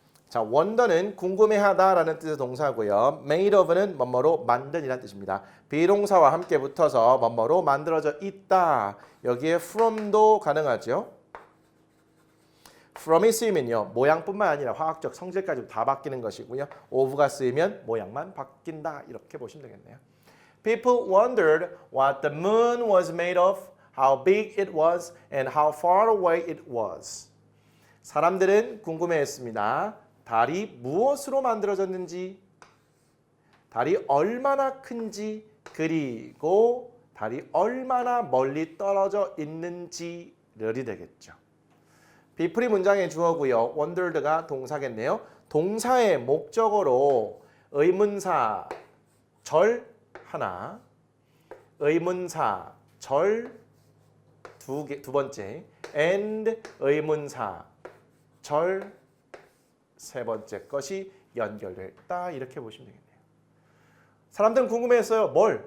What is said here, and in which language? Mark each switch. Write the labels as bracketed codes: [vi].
[ko] 자, wonder는 궁금해하다라는 뜻의 동사고요. made of는 뭐뭐로 만든이라는 뜻입니다. 비동사와 함께 붙어서 뭐뭐로 만들어져 있다. 여기에 from도 가능하죠. from이 쓰이면요. 모양뿐만 아니라 화학적 성질까지 다 바뀌는 것이고요. of가 쓰이면 모양만 바뀐다. 이렇게 보시면 되겠네요. [en] People wondered what the moon was made of, how big it was, and how far away it was. [ko] 사람들은 궁금해했습니다. 달이 무엇으로 만들어졌는지, 달이 얼마나 큰지, 그리고 달이 얼마나 멀리 떨어져 있는지를 되겠죠. people이 문장의 주어고요. wondered가 동사겠네요. 동사의 목적어로 의문사 절 하나, 의문사 절 두 번째, and 의문사 절 세 번째 것이 연결됐다. 이렇게 보시면 되겠네요. 사람들은 궁금해했어요. 뭘?